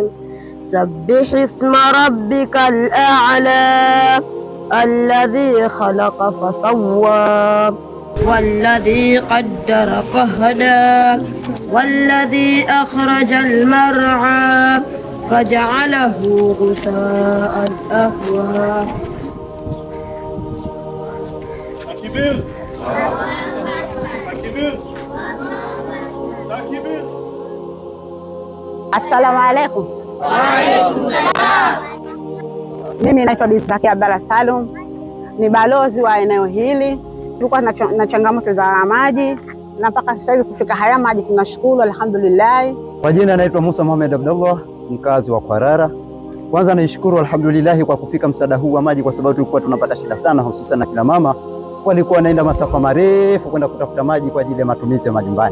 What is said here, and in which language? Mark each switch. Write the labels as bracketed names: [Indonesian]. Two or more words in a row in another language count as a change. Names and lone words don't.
[Arabic] سبح اسم ربك الأعلى الذي خلق فسوى والذي قدر فهدى والذي أخرج المرعى فجعله غثاء أحوى. Takbir. تكبير. تكبير. السلام عليكم. وعليكم السلام. [Swahili] Mimi naitwa Bi Zakia Abdalla Salum, ni balozi wa eneo hili. Tulikuwa na changamoto za maji na mpaka sasa hivi kufika haya maji tunashukuru, alhamdulillah. Kwa jina naitwa Musa Mohamed Abdullah, mkazi wa Kwarara. Kwanza naishukuru alhamdulillah kwa kufika msaada huu wa maji, kwa sababu tulikuwa tunapata shida sana, hususan na kina mama walikuwa wanaenda masafa marefu kwenda kutafuta maji kwa ajili ya matumizi ya majumbani.